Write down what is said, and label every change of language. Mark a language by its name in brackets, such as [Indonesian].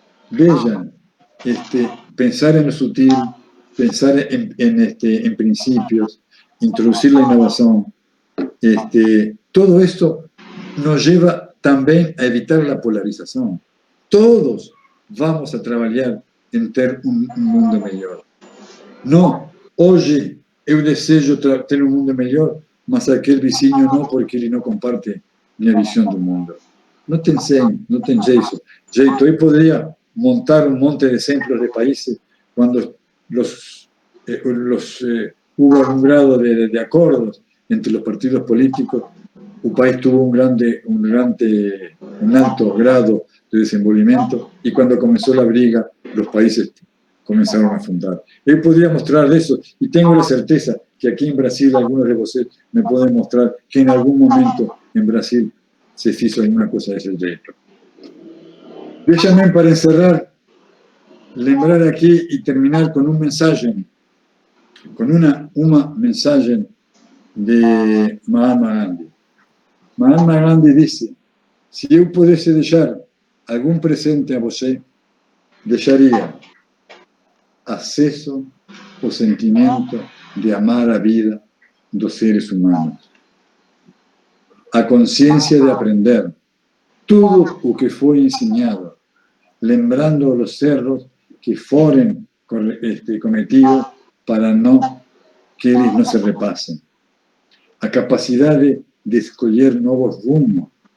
[Spanish] Vean, pensar en lo sutil, pensar en principios, introducir la innovación, todo esto nos lleva también a evitar la polarización. Todos vamos a trabajar en tener un mundo mejor. No, hoy [Portuguese] eu desejo ter um mundo melhor, mas aquele vizinho não, porque ele não comparte minha visão do mundo. Não tem jeito. Eu poderia montar um monte de exemplos de países quando [Spanish] hubo [Portuguese] um [Spanish] grado [Portuguese] de acordos entre os partidos políticos, o país [Spanish] tuvo [Portuguese] um alto [Spanish] grado [Portuguese] de desenvolvimento, e quando começou a briga, os países [Spanish] comenzaron a fundar. Yo podría mostrar eso, y tengo la certeza que aquí en Brasil algunos de ustedes me pueden mostrar que en algún momento en Brasil se hizo alguna cosa de ese jeito. Déjame [Portuguese] para encerrar, lembrar [Spanish] aquí y terminar con un mensaje, con una mensaje de Mahatma Gandhi. [Portuguese] Mahatma Gandhi [Spanish] dice, si yo pudiese dejar algún presente a [Portuguese] você, [Spanish] dejaría [Portuguese] acesso ao sentimento de amar a vida dos seres humanos, a consciência de aprender tudo o que foi ensinado, lembrando os erros que foram cometidos para que eles não se repassem, a capacidade de escolher novos rumos,